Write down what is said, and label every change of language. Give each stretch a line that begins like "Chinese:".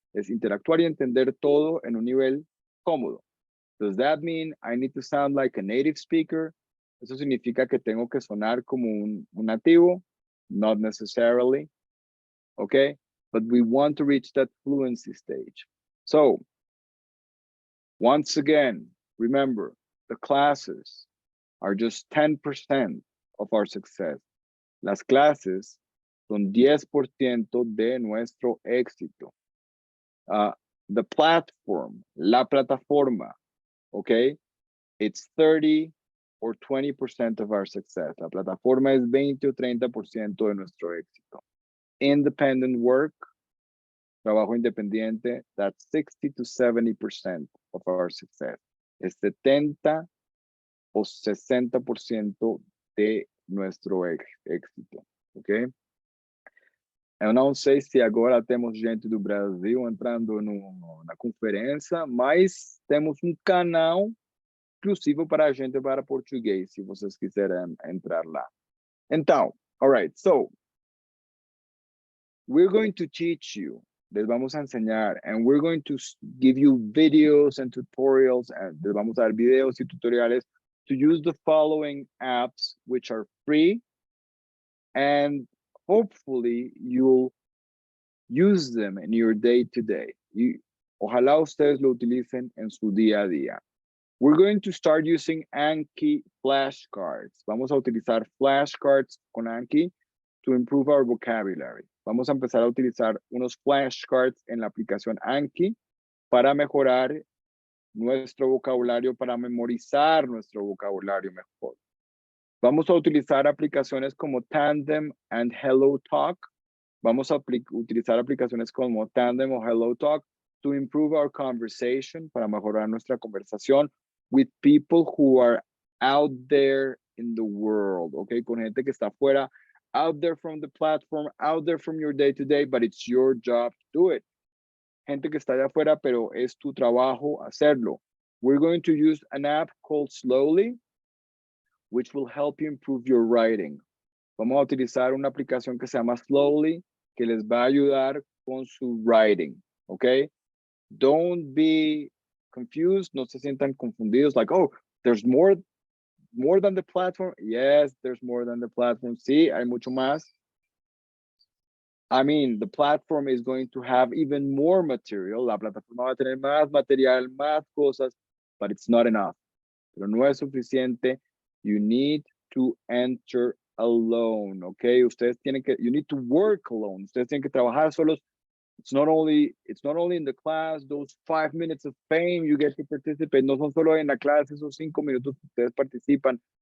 Spanish: Es interactuar y entender todo en un nivel cómodo.
English: Does that mean I need to sound like a native speaker?
Spanish: ¿Eso significa que tengo que sonar como un nativo?
English: Not necessarily, okay? But we want to reach that fluency stage. So, once again, remember, the classes are just 10% of our success.
Spanish: Las clases son 10% de nuestro éxito.
English: The platform,
Spanish: la plataforma,
English: okay? It's 30 or 20% of our success.
Spanish: La plataforma es 20 o 30% de nuestro éxito.
English: Independent work,
Spanish: trabajo independiente,
English: that's 60 to 70% of our success.
Spanish: Es 70 o 60% de nuestro éxito, ok?
Portuguese: Eu não sei se agora temos gente do Brasil entrando na conferência, mas temos um canal exclusivo para a gente para português, se vocês quiserem entrar lá. Então,
English: all right, so we're going to teach you,
Spanish: les vamos a enseñar,
English: and we're going to give you videos and tutorials, and
Spanish: les vamos a dar videos y tutoriales
English: to use the following apps, which are free, and hopefully you'll use them in your day-to-day.
Spanish: Ojalá ustedes lo utilicen en su día a día.
English: We're going to start using Anki flashcards.
Spanish: Vamos a utilizar flashcards con Anki
English: to improve our vocabulary.
Spanish: Vamos a empezar a utilizar unos flashcards en la aplicación Anki para mejorar nuestro vocabulario, para memorizar nuestro vocabulario mejor. Vamos a utilizar aplicaciones como Tandem and HelloTalk. Vamos a utilizar aplicaciones como Tandem o HelloTalk
English: to improve our conversation,
Spanish: para mejorar nuestra conversación
English: with people who are out there in the world, okay?
Spanish: Con gente que está afuera,
English: out there from the platform, out there from your day-to-day, but it's your job to do it.
Spanish: Gente que está allá afuera, pero es tu trabajo hacerlo.
English: We're going to use an app called Slowly, which will help you improve your writing.
Spanish: Vamos a utilizar una aplicación que se llama Slowly, que les va a ayudar con su writing, okay?
English: Don't be confused,
Spanish: no se sientan confundidos,
English: like, oh, there's more than the platform. Yes, there's more than the platform.
Spanish: Sí, hay mucho más.
English: I mean, the platform is going to have even more material.
Spanish: La plataforma va a tener más material, más cosas,
English: but it's not enough.
Spanish: Pero no es suficiente.
English: You need to enter alone, okay?
Spanish: Ustedes tienen que,
English: you need to work alone.
Spanish: Ustedes tienen que trabajar solos.
English: It's not only in the class, those 5 minutes of fame you get to participate.
Spanish: No son solo en la clase, esos 5 minutos que ustedes participan.